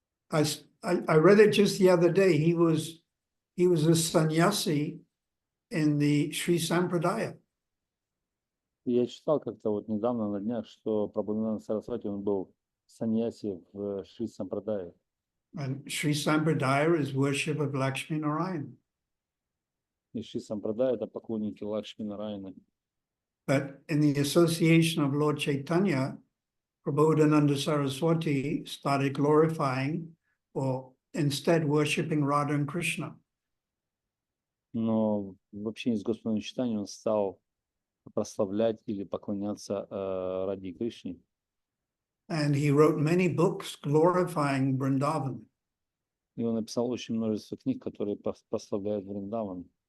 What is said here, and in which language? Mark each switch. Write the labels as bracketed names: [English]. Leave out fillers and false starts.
[English] I read it just the other day. He was a sannyasi in the Sri Sampradaya. [Russian] Я читал как-то вот недавно на днях, что Прабодхананда Сарасвати, он был саньяси в Шри Сампрадае. [English] And Sri Sampradaya is worship of Lakshmi Narayan. [Russian] И Шри Сампрадая — это поклонники Лакшми Нараяны. [English] But in the association of Lord Chaitanya, Prabodhananda Saraswati started glorifying or instead worshipping Radha and Krishna. [Russian] Но в общении с Господом Чайтаньей он стал прославлять или поклоняться Раде Кришне. [English] And he wrote many books glorifying Vrindavan. [Russian] И он написал очень множество книг, которые прославляют Вриндаван.